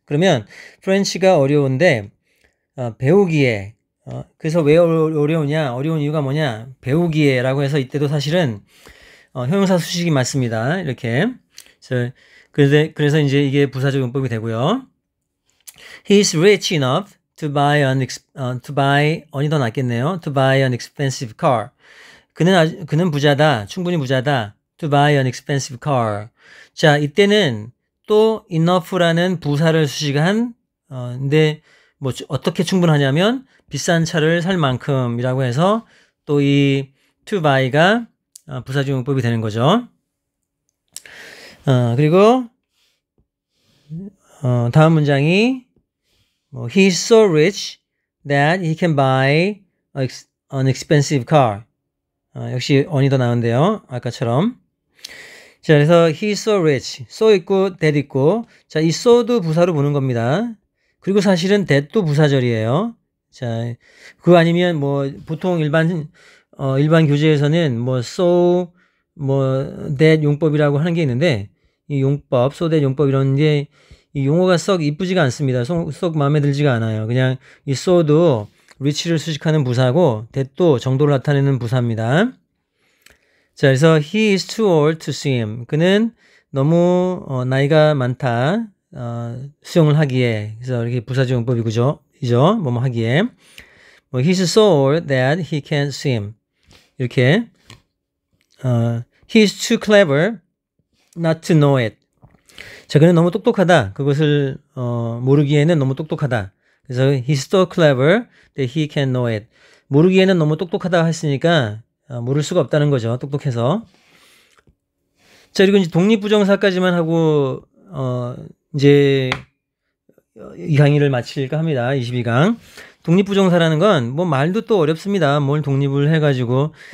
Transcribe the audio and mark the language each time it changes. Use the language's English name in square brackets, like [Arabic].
[Korean] 그러면 French가 어려운데 배우기에 그래서 왜 어려우냐? 어려운 이유가 뭐냐? 배우기에라고 해서 이때도 사실은 형용사 수식이 맞습니다. 이렇게. 그래서 이제 이게 부사적 용법이 되고요. [English] He is rich enough to buy on이 [Korean] 더 낫겠네요. [English] To buy an expensive car. [Korean] 그는 부자다. 충분히 부자다. [English] To buy an expensive car. [Korean] 자, 이때는 또 enough라는 부사를 수식한 근데 뭐 어떻게 충분하냐면 비싼 차를 살 만큼이라고 해서 또 이 to buy가 부사적 용법이 되는 거죠. 그리고 다음 문장이 [English] He is so rich that he can buy an expensive car. [Korean] 역시 on이 더 나은데요. 아까처럼. 자, 그래서 [English] he is so rich. [Korean] so 있고 that 있고 자, 이 so도 부사로 보는 겁니다. 그리고 사실은 that도 부사절이에요. 자, 그거 아니면 뭐 보통 일반 교재에서는 뭐 so that 용법이라고 하는 게 있는데 이 용법, so that 용법 이런 게 이 용어가 썩 이쁘지가 않습니다. 썩 마음에 들지가 않아요. 그냥 이 so도 rich를 수식하는 부사고 that도 정도를 나타내는 부사입니다. 자, 그래서 [English] he is too old to swim. [Korean] 그는 너무 나이가 많다. 수영을 하기에. 그래서 이렇게 부사적 용법이죠. 뭐뭐 하기에. [English] he is so old that he can't swim. [Korean] 이렇게. [English] he is too clever not to know it. [Korean] 자, 그는 너무 똑똑하다. 그것을 모르기에는 너무 똑똑하다. 그래서 [English] he's so clever that he can know it. [Korean] 모르기에는 너무 똑똑하다 했으니까 모를 수가 없다는 거죠. 똑똑해서. 자, 그리고 이제 독립부정사까지만 하고 이제 이 강의를 마칠까 합니다. 22강. 독립부정사라는 건 뭐 말도 또 어렵습니다. 뭘 독립을 해가지고.